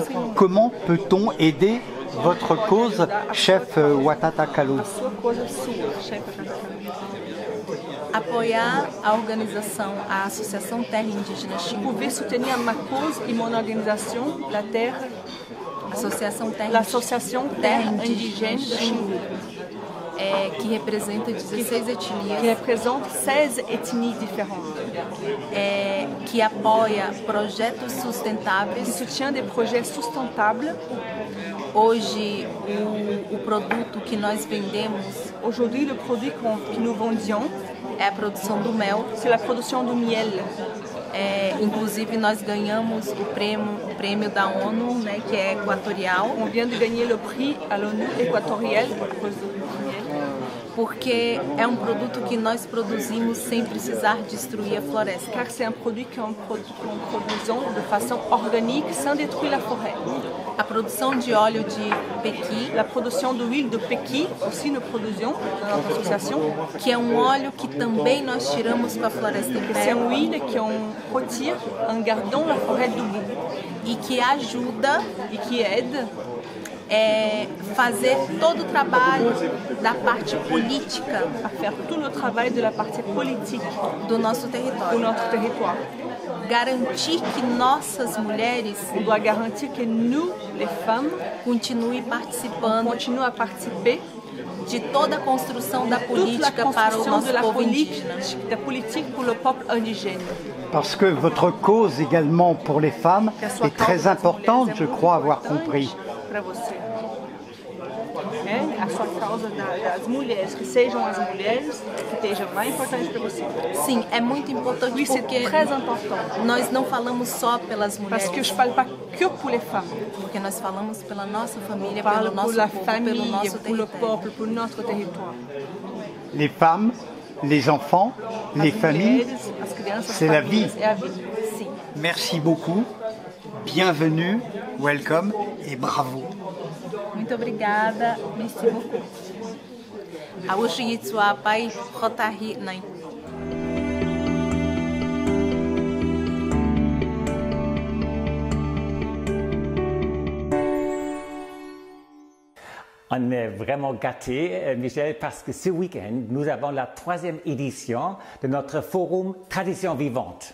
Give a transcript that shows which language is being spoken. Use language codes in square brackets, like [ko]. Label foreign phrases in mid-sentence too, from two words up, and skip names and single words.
[fr] Comment peut-on aider votre cause, chef Watatakalo? [pt] Apoiar a organização, a Associação Terra Indígena Xingu. [fr] Pouvez soutenir ma cause et mon organisation, l'Association Terra Indigène de Xingu. [pt] Que representa 16 etnias. [fr] Qui représente 16 ethnies différentes. [pt] Que apoia projetos sustentáveis. [fr] Qui soutient des projets sustentables. [pt] Hoje, o produto que nós vendemos. [fr] Aujourd'hui, le produit que nous vendions [pt] é a produção do mel. [fr] C'est la production du miel. [pt] Inclusive, nós ganhamos o prêmio da ONU, né, que é equatorial. [fr] On vient de gagner le prix à l'ONU équatoriale à cause du miel. [pt] Porque é um produto que nós produzimos sem precisar destruir a floresta. [fr] Car c'est un produit qu'on produisons de façon organique sans détruire la forêt. [pt] A produção de óleo de pequi, [fr] la production d'huile de pequi, aussi nous produisons dans notre association. [pt] Que é um óleo que também nós tiramos com a floresta em pé. [fr] C'est une huile qu'on retire en gardant la forêt debout. [pt] E que ajuda [fr] e que aide [pt] fazer todo o trabalho da parte política, [fr] a faire tout le travail de la partie politique [pt] do nosso território. [fr] De notre territoire. [pt] Garantir que nossas mulheres, [fr] on doit garantir que nous, les femmes, [pt] continuem participando, [fr] continuent à participer [pt] de toda a construção da política para o nosso povo indígena. [fr] Da politique pour le peuple indigène. Parce que votre cause également pour les femmes est très importante, je crois avoir compris. [pt] Para você. A sua causa das mulheres, que sejam as mulheres que estejam mais importantes para você. Sim, é muito importante porque nós não falamos só pelas mulheres. [fr] Parce que je parle pas que pour les femmes. [pt] Porque nós falamos pela nossa família, pelo nosso povo, pelo nosso território. [fr] Pour le peuple, pour notre territoire. Les femmes, les enfants, les familles, c'est la vie. [pt] Sim. [fr] Merci beaucoup, bienvenue, welcome et bravo. [pt] Muito obrigada, [fr] merci beaucoup. Awushiyitsua pai khotahi nai. On est vraiment gâtés, Michel, parce que ce week-end, nous avons la 3e édition de notre forum Tradition Vivante.